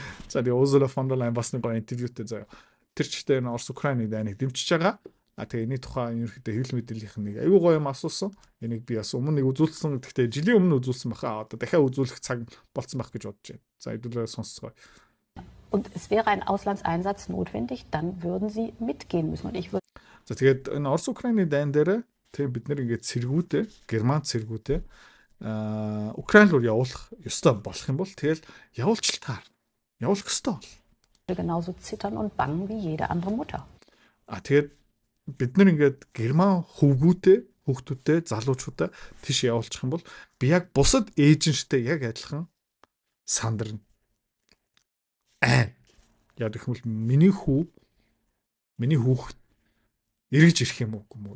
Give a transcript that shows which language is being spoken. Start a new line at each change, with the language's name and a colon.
Mongolian: За тэгээ Ursula von der Leyen бас нэг интервьютэй заяа. Тэр чигтээ Орос Украины дайныг дэмжиж байгаа. Тэгээ энэ тухайн ерөнхийдөө хэвлэл мэдээллийнх нь нэг аюу гоё юм асуусан. Энийг би бас өмнө нэг үзүүлсэн. Гэхдээ жилийн өмнө үзүүлсэн баха. Одоо дахиад үзүүлэх цаг болцсон байх гэж бодож байна. За хэдүүлээ сонсцгоо.
German: Und es wäre ein Auslandseinsatz notwendig, dann würden sie mitgehen müssen. Und ich würde.
Mongolian: За тэгээд энэ Орос Украины дайн дээр тэг бид нэр ингээд цэргүүдээ, Герман цэргүүдээ Украин руу явуулах ёстой болох юм бол тэгэл явуулчлалтаар явуулах ёстой бол.
German: Genauso zittern und bangen wie jede andere Mutter.
Mongolian: Тэгээд бид нар ингээд Герман хүүхдүүдтэй, залуучуудаа тийш явуулчих юм бол би яг бусад эйженттэй яг адилхан сандарна. Яг гэх юм бол миний хүүхд эргэж ирэх юм уу?